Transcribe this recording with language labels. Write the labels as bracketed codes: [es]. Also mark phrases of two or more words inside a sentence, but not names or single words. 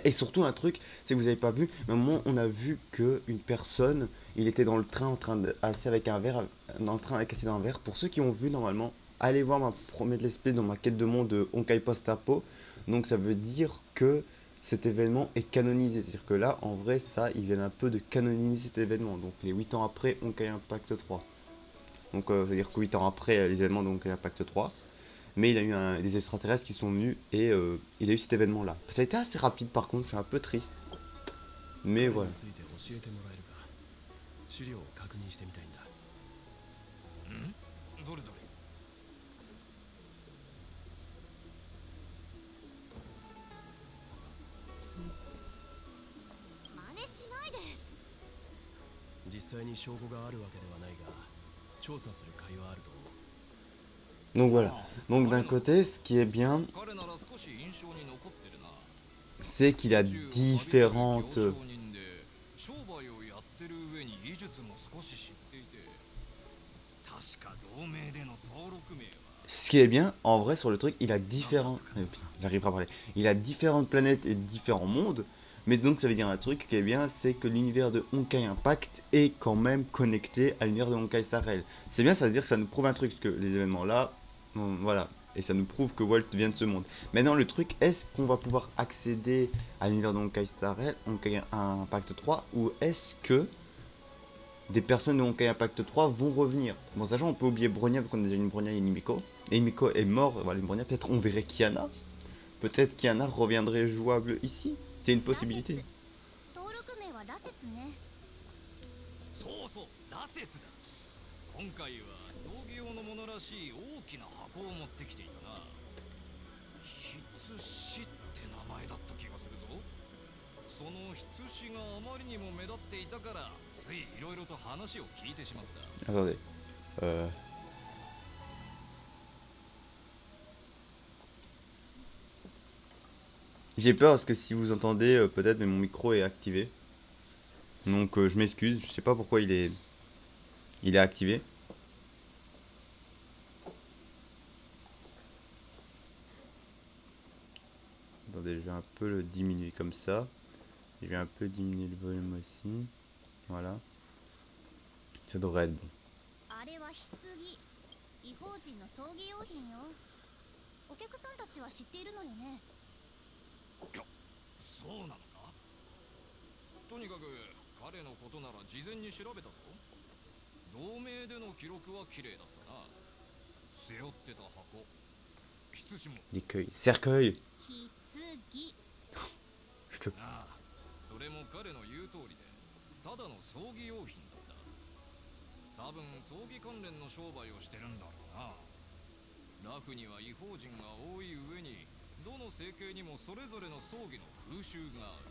[fr] Et surtout un truc, c'est que vous n'avez pas vu, mais à un moment on a vu que une personne, il était dans le train en train de assis avec un verre, dans le train avec assis dans un verre. Pour ceux qui ont vu normalement, allez voir ma première [en] let's play [fr] dans ma quête de monde de Honkai Post-Apo. Donc ça veut dire que cet événement est canonisé. C'est-à-dire que là, en vrai, ça, ils viennent un peu de canoniser cet événement. Donc les 8 ans après Honkai Impact 3. Donc c'est-à-dire que 8 ans après les événements de Honkai Impact 3. Mais il a eu des extraterrestres qui sont venus et il a eu cet événement-là. Ça a été assez rapide par contre, je suis un peu triste. Mais voilà. [ja] どれどれ。真似しないで。実際に証拠があるわけではないが調査する甲斐はあると思う。 [fr] Donc voilà. Donc d'un côté, ce qui est bien, [ja] 彼なら少し印象に残ってるな。 [fr] c'est qu'il a [ja] 宇宙を旅する [fr] différentes... [ja] 行商人で商売をやってる上に技術も少し知っていて、確か同盟での登録名は [fr] Ce qui est bien, en vrai, sur le truc, il a différents... J'arrive pas à parler. Il a différentes planètes et différents mondes. Mais donc ça veut dire un truc qui est bien, c'est que l'univers de Honkai Impact est quand même connecté à l'univers de Honkai Star Rail. C'est bien, ça veut dire que ça nous prouve un truc, parce que les événements là, voilà. Et ça nous prouve que Walt vient de ce monde. Maintenant le truc, est-ce qu'on va pouvoir accéder à l'univers de Honkai Star Rail, Honkai Impact 3, ou est-ce que des personnes de Honkai Impact 3 vont revenir? Bon, sachant on peut oublier Bronya, vu qu'on a déjà une Bronya et une Himiko. Et Himiko est mort, voilà, une Bronya, peut-être on verrait Kiana. Peut-être Kiana reviendrait jouable ici. C'est une possibilité. [ja] 登録名は羅刹ね。そうそう、羅刹だ。今回は葬儀用のものらしい大きな箱を持ってきていたな。筆師って名前だった気がするぞ。その筆師があまりにも目立っていたから、ついいろいろと話を聞いてしまった。 [fr] Attendez. J'ai peur parce que si vous entendez, peut-être, mais mon micro est activé. Donc je m'excuse, je sais pas pourquoi il est activé. Attendez, je vais un peu le diminuer comme ça. Je vais un peu diminuer le volume aussi. Voilà. Ça devrait être bon. [ja] あれは棺。異邦人の葬儀用品よ。お客さんたちは知っているのよね。いや、そうなのか。とにかく彼のことなら事前に調べたぞ。同盟での記録は綺麗だったな。背負ってた箱、筆詞も。 [fr] L'écueil. Cercueil. [ja] 棺。 [fr] Je te... [ja] ああ、それも彼の言う通りで、ただの葬儀用品だった。多分葬儀関連の商売をしてるんだろうな。ラフには異邦人が多い上に、どの整形にもそれぞれの葬儀の風習がある。